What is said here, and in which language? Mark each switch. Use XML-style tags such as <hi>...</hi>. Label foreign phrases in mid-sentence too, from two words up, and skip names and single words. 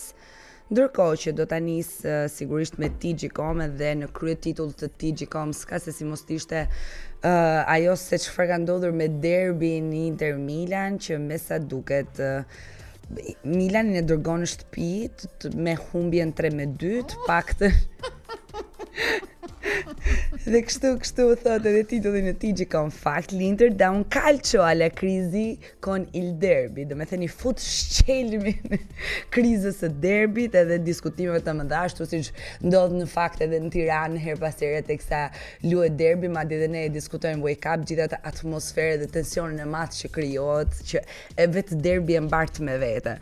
<sq>Ndërkohë që do ta nis sigurisht me TG.com dhe në krye titull të TG.com s'ka se si mos ishte ajo se çfarë ka ndodhur me derbin Inter Milan, që me sa duket Milanin e dërgon në shtëpi me humbjen 3-2, të paktën. Dhe kështu thotë edhe titulli në TG.com, fakt</sq> <it>l'Inter da un calcio alla crisi con il derby.</it> <sq>Do me thënë i fut shqelmin krizës së derbit edhe diskutimeve të mëdha, ashtu siç ndodh në fakt edhe në Tiranë her pas here teksa luhet derbi, madje edhe ne diskutojmë Wake Cup, gjithë atë atmosferë dhe tensionin e madh që krijohet, që e vetë derbi e mbart me vete.</sq>